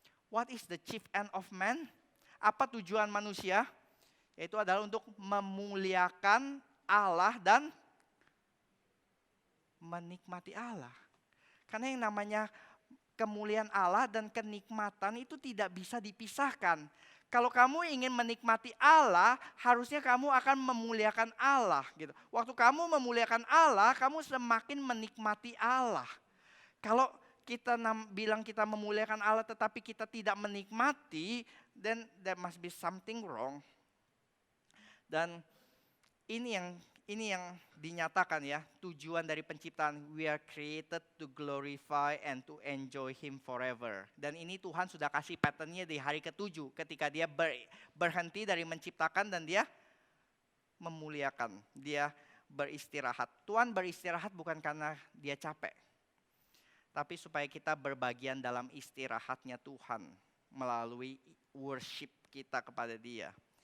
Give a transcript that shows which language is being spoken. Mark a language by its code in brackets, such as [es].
[en] What is the chief end of man? [id] Apa tujuan manusia? Yaitu adalah untuk memuliakan Allah dan menikmati Allah. Karena yang namanya kemuliaan Allah dan kenikmatan itu tidak bisa dipisahkan. Kalau kamu ingin menikmati Allah, harusnya kamu akan memuliakan Allah gitu. Waktu kamu memuliakan Allah, kamu semakin menikmati Allah. Kalau kita bilang kita memuliakan Allah tetapi kita tidak menikmati, [en] then there must be something wrong. [id] Dan ini yang dinyatakan ya, tujuan dari penciptaan. [en] We are created to glorify and to enjoy Him forever. [id] Dan ini Tuhan sudah kasih patternnya di hari ke-7 ketika dia berhenti dari menciptakan dan dia memuliakan. Dia beristirahat. Tuhan beristirahat bukan karena dia capek. Tapi supaya kita berbagian dalam istirahatnya Tuhan melalui worship kita kepada Dia.